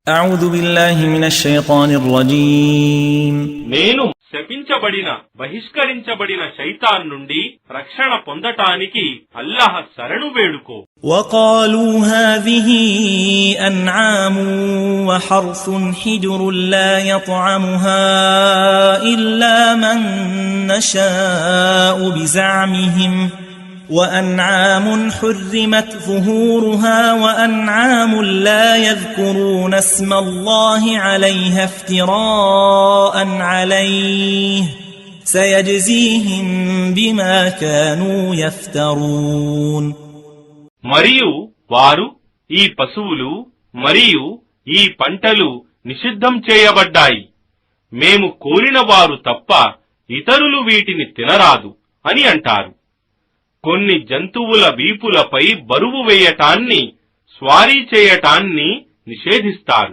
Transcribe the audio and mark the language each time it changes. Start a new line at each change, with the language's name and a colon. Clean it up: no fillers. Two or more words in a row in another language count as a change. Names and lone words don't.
Arabic: أعوذ بالله من الشيطان الرجيم
Telugu: నేను శపించబడిన బహిష్కరించబడిన శైతాన్ నుండి రక్షణ పొందటానికి అల్లాహ్ శరణు వేడుకో.
Arabic: وقالوا هذه أنعام وحرث حجر لا يطعمها إلا من نشاء بزعمهم وأنعام حرمت ظهورها وأنعام لا يذكرون اسم الله عليها افتراء عليه سيجزيهم بما كانوا يفترون.
Telugu: మరియు వారు ఈ పశువులు మరియు ఈ పంటలు నిషిద్ధం చేయబడ్డాయి, మేము కోరిన వారు తప్ప ఇతరులు వీటిని తినరాదు అని అంటారు. కొన్ని జంతువుల వీపులపై బరువు వేయటాన్ని, స్వారీ చేయటాన్ని నిషేధిస్తారు.